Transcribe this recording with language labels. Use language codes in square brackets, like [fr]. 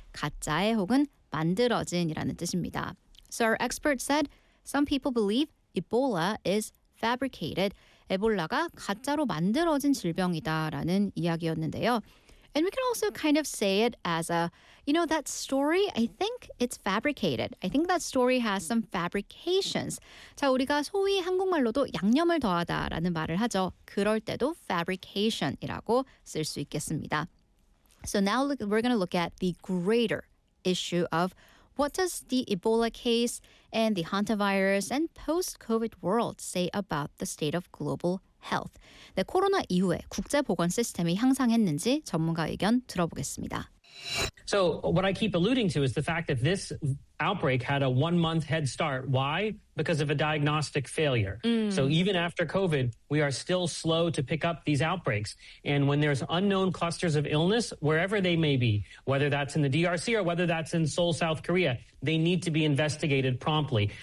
[ko] 가짜에 혹은 만들어진이라는 뜻입니다. [en] So our expert said, some people believe Ebola is fabricated. [ko] 에볼라가 가짜로 만들어진 질병이다라는 이야기였는데요. [en] And we can also kind of say it as a, you know, that story, I think it's fabricated. I think that story has some fabrications. [ko] 자, 우리가 소위 한국말로도 양념을 더하다라는 말을 하죠. 그럴 때도 fabrication이라고 쓸 수 있겠습니다. [en] So now we're going to look at the greater issue of what does the Ebola case and the hantavirus and post-COVID world say about the state of global health? Health. [ko] 네, 코로나 이후에 국제 보건 시스템이 향상했는지 전문가 의견 들어보겠습니다. [en] So what I keep alluding to is the fact that this outbreak had a one-month head start. Why? Because of a diagnostic failure. So even after COVID, we are still slow to pick up these outbreaks. And when there's unknown clusters of illness, wherever they may be, whether that's in the DRC or whether that's in Seoul, South Korea, they need to be investigated promptly.